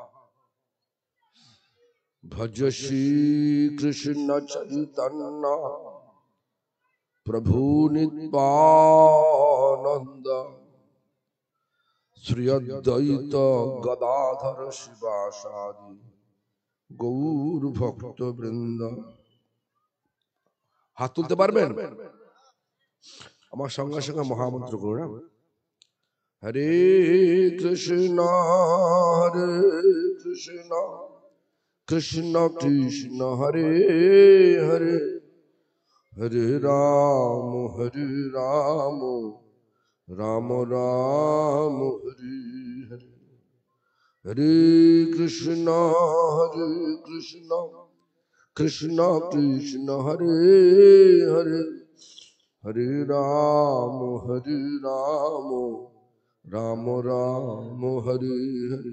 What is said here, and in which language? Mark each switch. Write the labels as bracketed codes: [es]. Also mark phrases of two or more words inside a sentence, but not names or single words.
[sa] भज श्री कृष्ण चैतन्य प्रभु नित्यानंद श्री अद्वैत गदाधर शिवासादि गौर भक्त वृंद। [bn] হাত তুলতে পারবেন? আমার সঙ্গে সঙ্গে মহামন্ত্র করুন। [sa] হরে কৃষ্ণ হরে কৃষ্ণ कृष्ण कृष्ण हरे हरे हरे राम राम राम हरे हरे। हरे कृष्ण कृष्ण कृष्ण हरे हरे हरे राम राम राम हरे हरे।